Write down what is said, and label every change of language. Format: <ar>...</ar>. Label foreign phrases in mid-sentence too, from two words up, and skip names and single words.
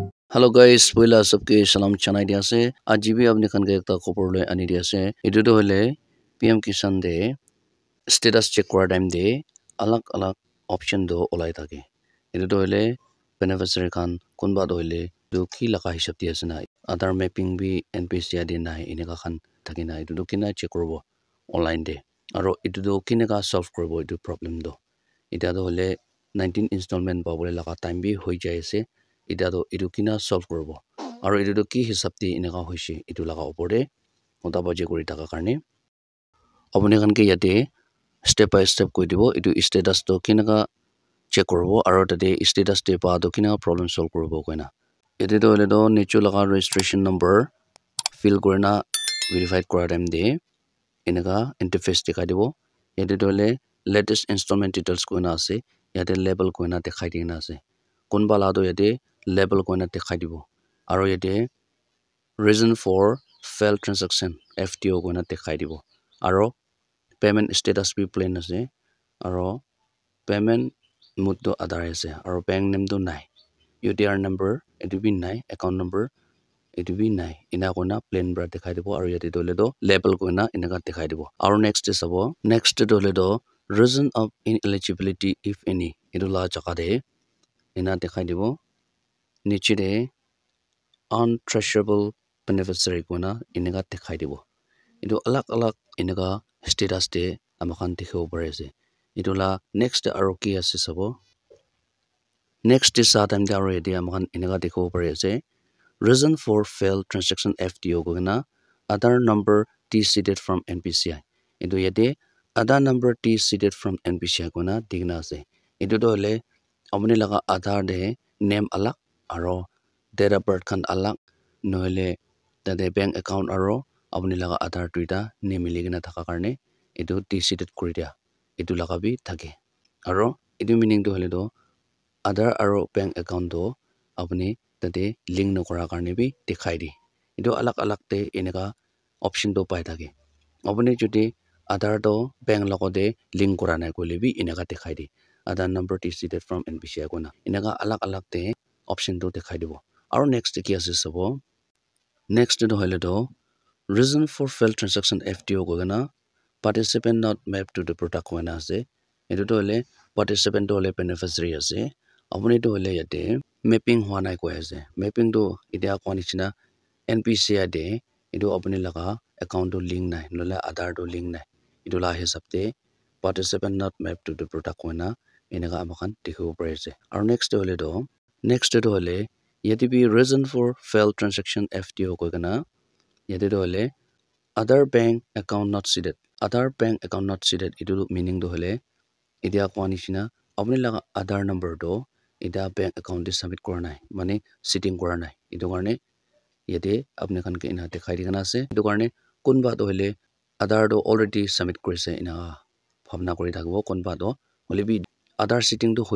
<en>Hello guys,</en> <nag>boila sabke salam chanai dia se. Aji bhi apne khan ke ekta khobor le ani dia se. Etu to hole PM Kisan de</nag> <en>status check</en> <nag>kora time de alag alag option do olai thake. Etu to hole beneficiary khan kunba do hole do ki laka hisab dia se na. Aadhaar mapping bhi NPC adi nai ineka khan thake na. Etu to kina check korobo online de. Aro etu to kineka solve korobo etu problem do. Eta to hole 19 installment pabole laka time bhi hoi jai se. Ita to etu kina solve korobo aro etu to ki hisab te eneka hoise etu laga opor de hota baje kori taka karne apne khan ke yate</nag> <en>step by step</en> <nag>koi dibo etu status to kineka check korobo aro tate status te pa to kineka problem solve korobo koina yate to hole to nicho laga</nag> <en>registration number fill</en> <nag>korina verified kora time de eneka interface dikhai dibo yate to hole</nag> <en>latest installment details</en> <nag>koina ase yate label koina dekhai dina ase konba la to yate label koina dekhai dibo aro yate</nag> <en>reason for failed transaction FTO</en> <nag>koina dekhai dibo aro</nag> <en>payment status</en> <nag>bhi plain ase aro</nag> <en>payment mode</en> <nag>to Aadhaar ase aro</nag> <en>bank name</en> <nag>to nai</nag> <en>UTR number</en> <nag>etu bhi nai</nag> <en>account number</en> <nag>etu bhi nai ina koina plain bra dekhai dibo aro yate dole do label koina eneka dekhai dibo aro</nag> <en>next is</en> <nag>abo next dole do</nag> <en>reason of ineligibility if any</en> <nag>etu la jaga de ena dekhai dibo niche de</nag> <en>untraceable beneficiary</en> <nag>koina eneka dekhai dibo etu alag alag eneka status de amakhan dekhibo pare ase etu la next aro ki ase sabo</nag> <en>next is</en> <nag>sa time de aro yate amakhan eneka dekhibo pare ase</nag> <en>reason for failed transaction FTO</en> <nag>koina</nag> <en>Aadhaar number T seeded from NPCI</en> <nag>etu yate</nag> <en>Aadhaar number T seeded from NPCI</en> <nag>koina digna ase etu to hole apne laga Aadhaar de name alag aro</nag> <en>date of birth</en> <nag>khan alag noile tate</nag> <en>bank account</en> <nag>aro apne laga Aadhaar tuita nimili gina thaka karne etu</nag> <en>T seeded</en> <nag>kori dia etu laga bhi thake aro etu meaning to hole do Aadhaar aro</nag> <en>bank account</en> <nag>do apne tate link no kora karne bhi dekhai di etu alag alag te eneka option to pai thake apne jodi Aadhaar to bank logode link kora nai kole bhi eneka dekhai di</nag> <en>Aadhaar number T seeded from NPCI</en> <nag>kona eneka alag alag te option to dekhai dibo aro next ki ase sabo next to hole to</nag> <en>reason for failed transaction FTO</en> <nag>koina</nag> <en>participant not mapped to the product</en> <nag>koina ase etu to hole participant to hole beneficiary ase apni to hole yate mapping hwa nai koi ase mapping to idia koni china NPCI de etu apni laga account to link nai nola Aadhaar to link nai etu la hisab te</nag> <en>participant not mapped to the product</en> <nag>koina eneka amakhan dekhibo pare ase aro next to hole yate bi</nag> <en>reason for failed transaction FTO</en> <nag>koina yate to hole</nag> <en>Aadhaar bank account not seeded Aadhaar bank account not seeded</en> <nag>etu meaning to hole idia koni china apni laga Aadhaar number to idia</nag> <en>bank account</en> <nag>de submit kora nai mane seeding kora nai etu karne yate apne khan ke ina dekhai digana ase etu karne kunba to hole Aadhaar do</nag> <en>already submit</en> <nag>korise ina bhabna kori thakibo kunba to hole bi Aadhaar seeding to</nag>